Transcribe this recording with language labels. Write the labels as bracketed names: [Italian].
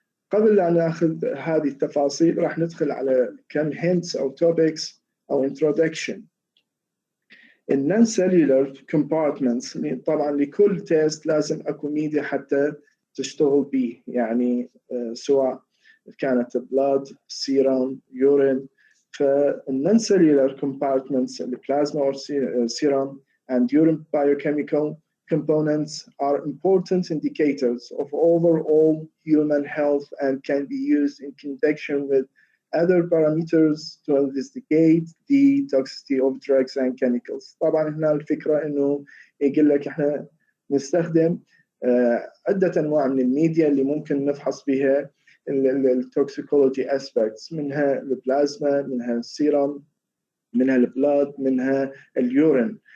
[Arabic] قبل أن ناخذ هذه التفاصيل راح ندخل على كم hints أو topics أو introduction. non-cellular compartments طبعا لكل تيست لازم أكو ميديا حتى تشتغل به، يعني سواء كانت [English] blood, serum, urine. non-cellular compartments البلازما or serum and urine biochemical components are important indicators of overall human health and can be used in conjunction with other parameters to investigate the toxicity of drugs and chemicals. [Arabic] طبعا هنا الفكرة انه يقول لك احنا نستخدم عدة انواع من الميديا اللي ممكن نفحص بها التوكسيكولوجي اسبيكتس، منها البلازما، منها السيرم، منها البلاد، منها اليورين.